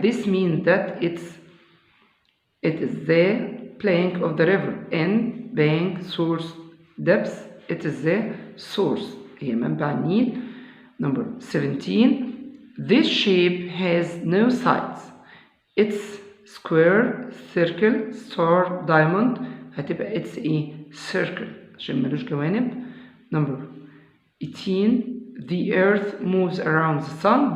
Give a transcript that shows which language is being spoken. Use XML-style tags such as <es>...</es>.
<en>This means that it is the plank of the river. End, bank, source, depth. It is the source.</en> <ar>هي منبع النيل.</ar> <en>Number 17, this shape has no sides. It's square, circle, star, diamond.</en> <ar>هتبقى</ar> <en>it's a circle</en> <ar>عشان ملوش جوانب.</ar> <en>Number 18, the earth moves around the sun.</en>